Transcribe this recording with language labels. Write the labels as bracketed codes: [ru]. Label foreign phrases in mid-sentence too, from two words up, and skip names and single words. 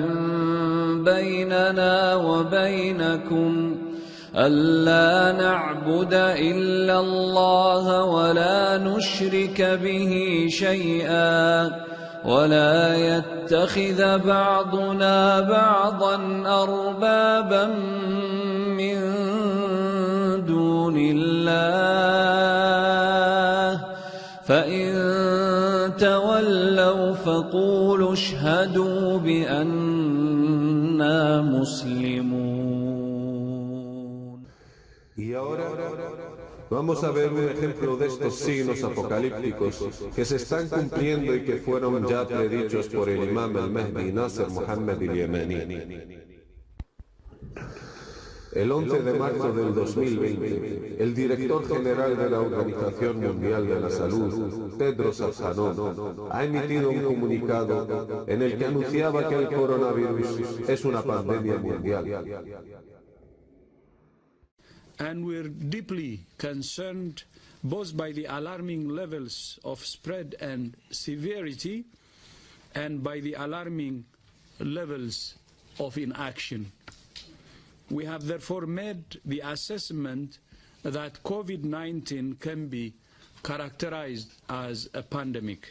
[ar] بيننا وبينكم ألا نعبد إلا الله ولا نشرك به شيئا ولا يتخذ بعضنا بعضا أربابا من دون الله فإن تولوا فقولوا اشهدوا بأننا مسلمون. [es] Y ahora vamos a ver un ejemplo de estos signos apocalípticos que se están cumpliendo y que fueron ya predichos por el imam al-Mahdi Nasser Muhammad al-Yamani. El 11 de marzo del 2020, el director general de la Organización Mundial de la Salud, Tedros Adhanom, ha emitido un comunicado en el que anunciaba que el coronavirus es una pandemia mundial. [en] And we're deeply concerned both by the alarming levels of spread and severity and by the alarming levels of inaction. We have therefore made the assessment that COVID-19 can be characterized as a pandemic.